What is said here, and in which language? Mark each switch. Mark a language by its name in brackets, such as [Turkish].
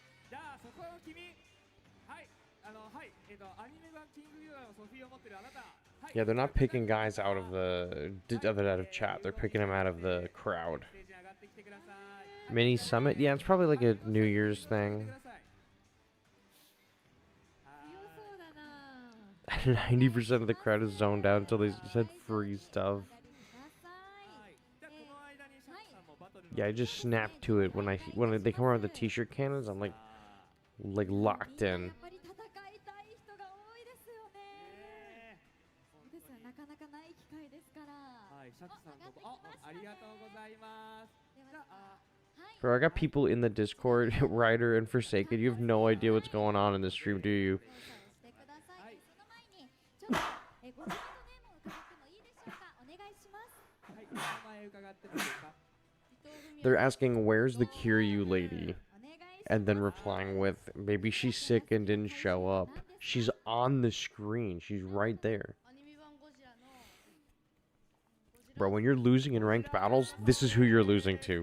[Japanese] じゃあそこの君、はい、はい、アニメ版キングユアのソフィーを持ってるあなた、はい、 [English] Yeah, they're not picking guys out of chat. They're picking them out of the crowd. [Japanese] ステージに上がってきてください。 [English] Mini summit? Yeah, it's probably like a New Year's thing. [Japanese] 強そうだな。 [English] 90% of the crowd is zoned out until they said free stuff. [Japanese] はい、じゃあこの間にシャクさんもバトルの [English] Yeah, I just snap to it when they come around with the t-shirt cannons. I'm like locked [Japanese] や [English] in. [Japanese] っぱり戦いたい人が多いですよね。そうですよ、なかなかない機会ですから。はい、シャクさんとありがとうございます。じゃあ [English] Bro, I got people in the Discord, Ryder and Forsaken. You have no idea what's going on in this stream, do you? [Japanese] してください。その前にちょっとご自分のネームを伺ってもいいでしょうか。お願いします。はい、名前伺ってもいいですか。 [English] They're asking, where's the Kiryu lady? [Japanese] お願いします。 [English] And then replying with, maybe she's sick and didn't show up. She's on the screen. She's right there. Bro, when you're losing in ranked battles, this is who you're losing to.